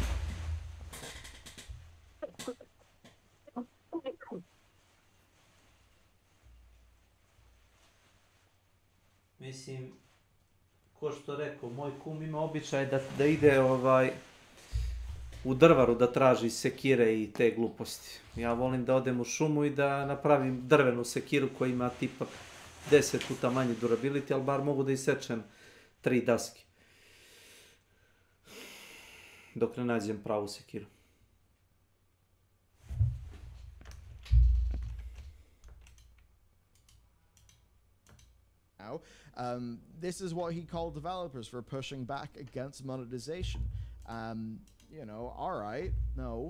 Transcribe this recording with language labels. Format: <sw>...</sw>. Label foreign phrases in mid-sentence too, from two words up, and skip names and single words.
<sr>Mislim, ko što rekao, moj kum ima običaj da ide u drvaru da traži sekire i te gluposti. Ja volim da odem u šumu i da napravim drvenu sekiru koja ima tipa 10 puta manji durability, ali bar mogu da isečem 3 daske. Dok ne nađem pravu sekiru.</sr> <en>Now, this is what he called developers for pushing back against monetization. You know, alright, no.</en>